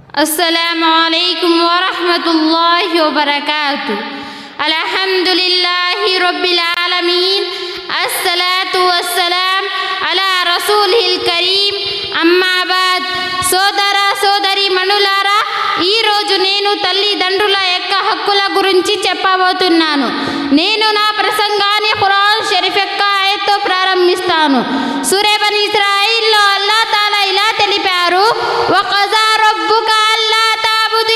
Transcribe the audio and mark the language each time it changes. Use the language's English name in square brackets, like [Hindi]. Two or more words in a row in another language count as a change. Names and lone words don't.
[Arabic] السلام عليكم ورحمة الله وبركاته. الحمد لله رب العالمين، الصلاة والسلام على رسول الكريم, أما بعد. [Telugu] సోదర సోదరి మణులారా, ఈరోజు నేను తల్లిదండ్రుల యొక్క హక్కుల గురించి చెప్పబోతున్నాను. నేను నా ప్రసంగాన్ని ఖురాన్ షరీఫ్ యొక్క ఆయత్తో ప్రారంభిస్తాను. సూరా బనీ ఇస్రాయిల్లో అల్లాహ్ తాలా ఇలా తెలిపారు, [Arabic] وقضى ربك ألا تعبدوا